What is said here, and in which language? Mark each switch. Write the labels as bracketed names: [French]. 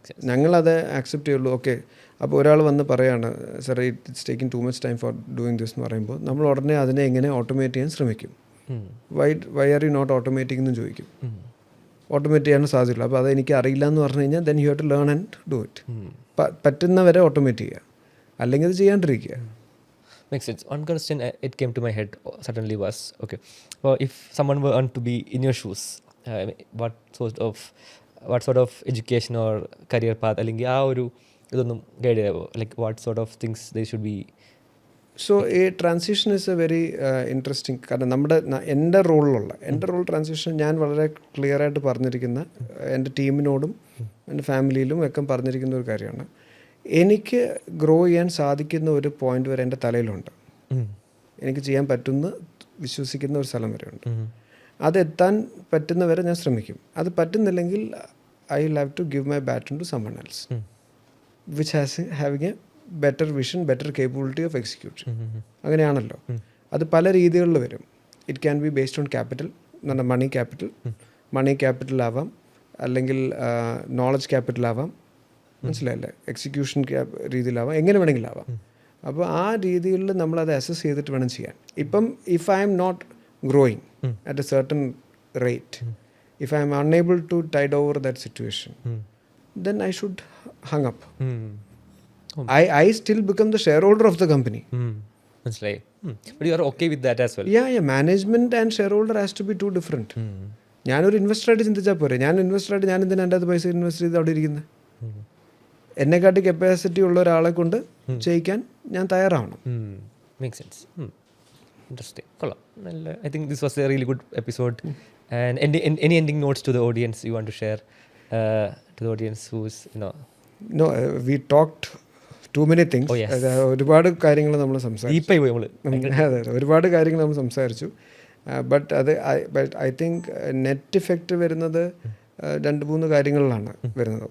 [Malayalam] ഞങ്ങളത് ആക്സെപ്റ്റ് ചെയ്യുള്ളൂ. ഓക്കെ, അപ്പോൾ ഒരാൾ വന്ന് പറയാണ് sir [English] it's taking too much time for doing this [Malayalam] എന്ന് പറയുമ്പോൾ നമ്മൾ ഉടനെ അതിനെ എങ്ങനെ ഓട്ടോമേറ്റ് ചെയ്യാൻ ശ്രമിക്കും. [English] why are you not automating [Malayalam] എന്ന് ചോദിക്കും. ഓട്ടോമേറ്റ് ചെയ്യാൻ സാധ്യതയില്ല. അപ്പോൾ അത് എനിക്ക് അറിയില്ല എന്ന് പറഞ്ഞു കഴിഞ്ഞാൽ [English] Then you have to learn and do it. [Malayalam] പറ്റുന്നവരെ automate ചെയ്യുക, അല്ലെങ്കിൽ അത് ചെയ്യാണ്ടിരിക്കുക. [English] Makes sense. One question it came to my head suddenly was, okay, well, if someone were to be in your shoes, what sort of education or career path [Malayalam] അല്ലെങ്കിൽ ആ ഒരു ഇതൊന്നും guide ചെയ്യാവോ? [English] Like what sort of things they should be? [Malayalam] So ഈ transition [English] Is a very interesting. [Malayalam] കാരണം എൻ്റെ role transition ഞാൻ വളരെ clear ആയിട്ട് പറഞ്ഞിരിക്കുന്ന, എൻ്റെ ടീമിനോടും എൻ്റെ ഫാമിലിയിലും ഒക്കെ പറഞ്ഞിരിക്കുന്ന ഒരു കാര്യമാണ്. എനിക്ക് ഗ്രോ ചെയ്യാൻ സാധിക്കുന്ന ഒരു പോയിന്റ് വരെ എൻ്റെ തലയിലുണ്ട്. എനിക്ക് ചെയ്യാൻ പറ്റുന്ന വിശ്വസിക്കുന്ന ഒരു സ്ഥലം വരെ ഉണ്ട്. അതെത്താൻ പറ്റുന്നവരെ ഞാൻ ശ്രമിക്കും. അത് പറ്റുന്നില്ലെങ്കിൽ [English] I will have to give my baton to someone else which having a better vision, better capability of execution. [Malayalam] അങ്ങനെയാണല്ലോ. അത് പല രീതികളിൽ വരും. [English] it can be based on capital, [Malayalam] എന്ന് പറഞ്ഞാൽ മണി ക്യാപിറ്റൽ ആവാം, അല്ലെങ്കിൽ നോളജ് ക്യാപിറ്റൽ ആവാം, മനസ്സിലായില്ലേ, എക്സിക്യൂഷൻ രീതിയിലാവാം, എങ്ങനെ വേണമെങ്കിലും ആവാം. അപ്പോൾ ആ രീതിയിൽ നമ്മളത് അസസ് ചെയ്തിട്ട് വേണം ചെയ്യാൻ. [English] ഇപ്പം if I am not growing at a certain rate, if I am unable to tide over that situation, then I should hang up. I still become the shareholder of the company. That's right. But you are okay with that as well? Yeah, management and shareholder has to be two different. [Malayalam] ഞാനൊരു ഇൻവെസ്റ്ററായിട്ട് ചിന്തിച്ചാൽ പോരെ. ഞാൻ ഇൻവെസ്റ്ററായിട്ട് ഞാൻ എന്തിനാണ് എൻ്റെ അത് പൈസ invest ചെയ്ത് അവിടെ ഇരിക്കുന്നത്? എന്നെക്കാട്ടി കപ്പാസിറ്റി ഉള്ള ഒരാളെ കൊണ്ട് ചെയ്യിക്കാൻ ഞാൻ തയ്യാറാവണം. [English] Makes sense. Interesting. [Malayalam] കൊള്ളാം. [English] I think this was a really good episode. And any ending notes to the audience you want to share? To the audience who's, No, we talked too many things. Oh, yes. [Malayalam] ഒരുപാട് കാര്യങ്ങൾ നമ്മൾ സംസാരിച്ചു. ഡീപ്പായി പോയി നമ്മൾ. അതെ, ഒരുപാട് കാര്യങ്ങൾ നമ്മൾ സംസാരിച്ചു. [English] but I think [Malayalam] net effect വരുന്നത് 2-3 കാര്യങ്ങളിലാണ് വരുന്നത്.